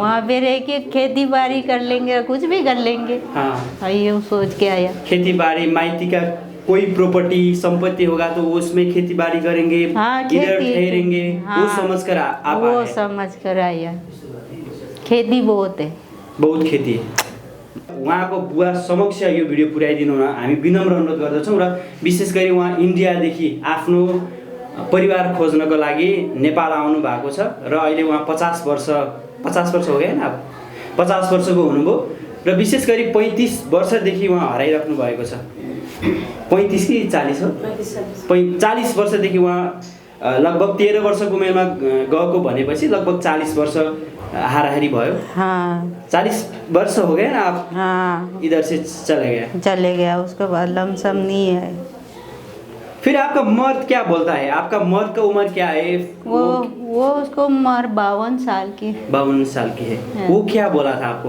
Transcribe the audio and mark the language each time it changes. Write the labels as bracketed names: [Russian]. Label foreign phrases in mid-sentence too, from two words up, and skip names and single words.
[Hindi] वहाँ पे रह के खेती बाड़ी कर लेंगे, कुछ भी कर लेंगे। हाँ, ये सोच के आया। खेती बाड़ी, माइती का कोई प्रॉपर्टी संपत्ति होगा तो उसमें खेती बाड़ी करेंगे। हाँ, इधर ठहरेंगे। हाँ, वो समझ कर आप वो समझ कर आया। खेती बहुत है, बहुत खेती है। [Nepali] उहाँको बुवा समक्ष यो भिडियो पुर्याइदिनु हुन हामी विनम्र अनुरोध गर्दछौँ। र विशेष गरी उहाँ इन्डियादेखि आफ्नो परिवार खोज्नको लागि नेपाल आउनु भएको छ र अहिले उहाँ 50 वर्ष [Hindi] हो गए ना, [Nepali] 50 वर्षको हुनुभयो र विशेष गरी 35 वर्षदेखि उहाँ हराइराख्नु भएको छ। 35 कि 40 हो? 40 वर्षदेखि उहाँ लगभग 13 वर्षको उमेरमा गएको भनेपछि लगभग 40 वर्ष हाराहारी भयो। [Hindi] हाँ, 40 वर्ष हो गए ना आप? हाँ, इधर से चले गया। उसके बाद लमसम नहीं है। फिर आपका मर्द क्या बोलता है? आपका मर्द का उम्र क्या है? वो उसको उम्र 52 साल की। 52 साल की है। वो क्या बोला था आपको?